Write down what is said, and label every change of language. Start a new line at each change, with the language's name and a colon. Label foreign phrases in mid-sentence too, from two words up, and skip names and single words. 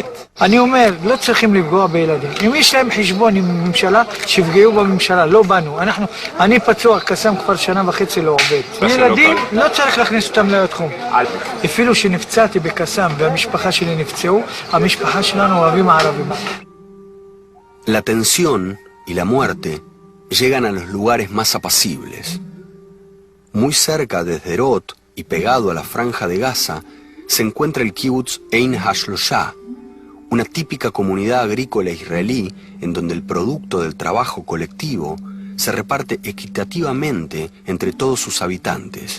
Hebrew: אני אומר, לא צריכים לפגוע בילדים. אם יש להם חשבון עם ממשלה, שיפגעו בממשלה, לא בנו. אני פצוע, קסם כבר 1.5 שנה לא עובד. ילדים, לא צריך להכניס אותם לתחום. אפילו שנפצעתי בקסם והמשפחה שלי נפצעו, המשפחה שלנו אוהבים הערבים.
Spanish: La tensión y la muerte llegan a los lugares más apacibles. Muy cerca de Sderot y pegado a la franja de Gaza se encuentra el kibutz Ein HaShlosha, una típica comunidad agrícola israelí en donde el producto del trabajo colectivo se reparte equitativamente entre todos sus habitantes.